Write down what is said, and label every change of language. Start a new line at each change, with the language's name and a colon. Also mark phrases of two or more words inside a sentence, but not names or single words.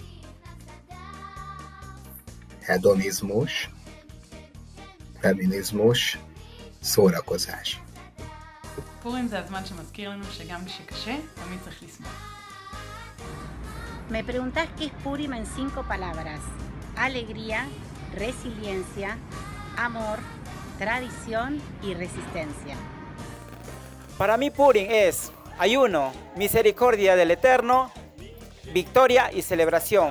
Hungarian: hedonizmus, feminizmus, szórakozás.
Hebrew: פורים זה הזמן שמזכיר לנו שגם כשקשה, תמיד צריך לשמוח.
Spanish: Me preguntás qué es Purim en 5 palabras. Alegría, resiliencia, amor, tradición y resistencia. Para mí Purim es ayuno, misericordia del Eterno, victoria y celebración.